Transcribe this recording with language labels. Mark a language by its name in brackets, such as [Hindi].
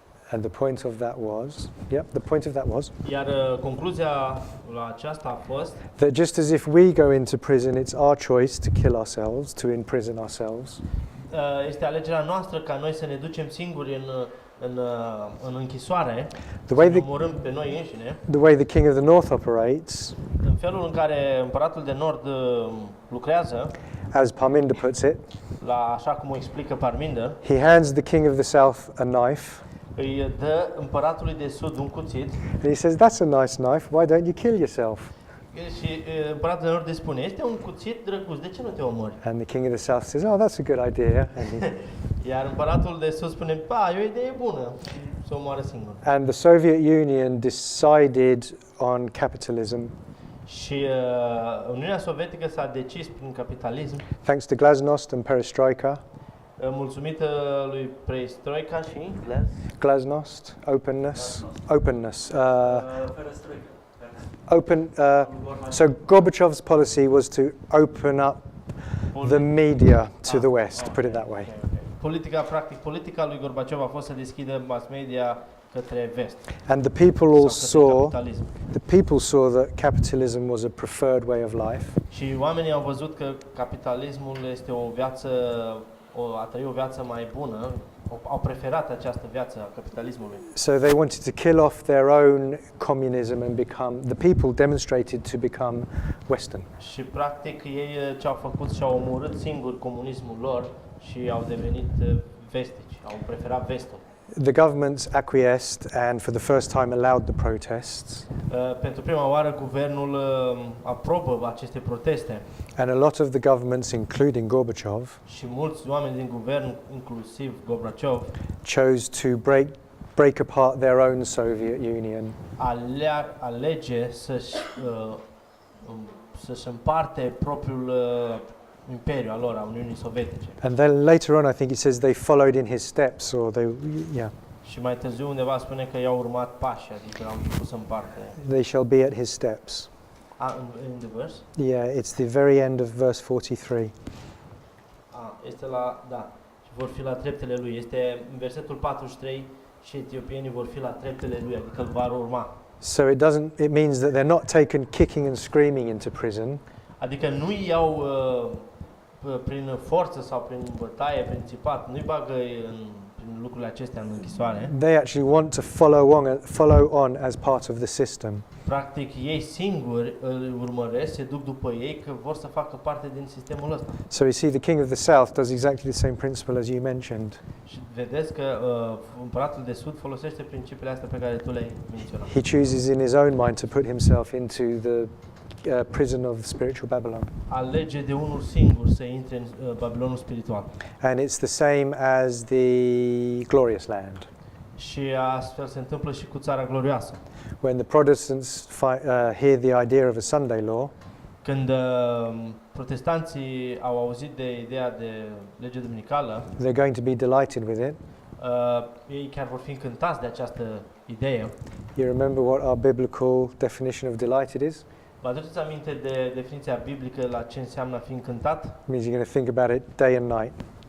[English] And the point of that was, the point of that was [Romanian] Iar concluzia la aceasta a fost [English] that just as if we go into prison, it's our choice to kill ourselves, to imprison ourselves. [Romanian] este alegerea noastră ca noi să ne ducem singuri în închisoare, [English] The way [Romanian] să ne [English] the, [Romanian] omorâm pe noi înșine, [English] the way the king of the north operates, [Romanian] în felul în care împăratul de nord lucrează, [English] as Parminder puts it, [Romanian] așa cum o explică Parminder, [English] he hands the king of the south a knife, [Romanian] îi dă împăratului de sud un cuțit [English] and he says, "That's a nice knife. Why don't you kill yourself?" [Romanian] și împăratul de nord îi spune, este un cuțit drăguț, de ce nu te omori? [English] And the king of the south says, "Oh, that's a good idea." [Romanian] Iar împăratul de sud spune, e o idee bună și se omoară singur. [English] And the Soviet Union decided on capitalism, [Romanian] Și Uniunea Sovietică s-a decis prin capitalism, [English] thanks to glasnost and perestroika. [Romanian] mulțumită lui Perestroika și [English] Glasnost, openness, openness. Perestroika. Open. So Gorbachev's policy was to open up the media to the West. Put it that way. [Romanian] Politica lui Gorbaciov a fost să deschidă mass media către vest. [English] And the people all [Romanian] sau către [English] capitalism. The people saw that capitalism was a preferred way of life. [Romanian] Și oamenii au văzut că capitalismul este o viață, a trăi o viață mai bună, au preferat această viață a capitalismului. [English] So they wanted to kill off their own communism and become. The people demonstrated to become Western. [Romanian] Și practic ei ce au făcut și-au omorât singuri comunismul lor și au devenit vestici, au preferat vestul. [English] The governments acquiesced and for the first time allowed the protests. [Romanian] Pentru prima oară guvernul aprobă aceste proteste. [English] And a lot of the governments, including Gorbachev, [Romanian] Și mulți oameni din guvern, inclusiv Gorbaciov, [English] chose to break apart their own Soviet Union. [Romanian] alege să-și împarte propriul imperiu al lor, a Uniunii Sovietice. [English] And then later on, I think it says they followed in his steps, or yeah. [Romanian] Și mai târziu undeva spune că i-au urmat pași, adică au început să împarte. [English] They shall be at his steps. In the verse? Yeah, it's the very end of verse 43. [Romanian] Este și vor fi la treptele lui. Este în versetul 43 și etiopienii vor fi la treptele lui, adică îl vor urma. [English] So it means that they're not taken kicking and screaming into prison. [Romanian] Adică nu îi iau prin forță sau prin bătaie, prin țipat, nu-i bagă prin lucrurile acestea în închisoare. [English] They actually want to follow on as part of the system. [Romanian] Practic, ei singuri îl urmăresc, se duc după ei, că vor să facă parte din sistemul ăsta. [English] So you see, the king of the south does exactly the same principle as you mentioned. [Romanian] Și vedeți că împăratul de sud folosește principiile astea pe care tu le-ai menționat. [English] He chooses in his own mind to put himself into the prison of spiritual Babylon. [Romanian] Alege de unul singur să intre în Babilonul spiritual. [English] And it's the same as the glorious land. [Romanian] Și astfel se întâmplă și cu țara glorioasă. [English] When the Protestants hear the idea of a Sunday law, [Romanian] Când protestanții au auzit de ideea de lege duminicală, [English] they're going to be delighted with it. [Romanian] ei chiar vor fi încântați de această idee. [English] You remember what our biblical definition of delighted is? [Romanian] Vă aduceți aminte de definiția biblică la ce înseamnă a fi încântat? [English] It means you're going to think about it day and night.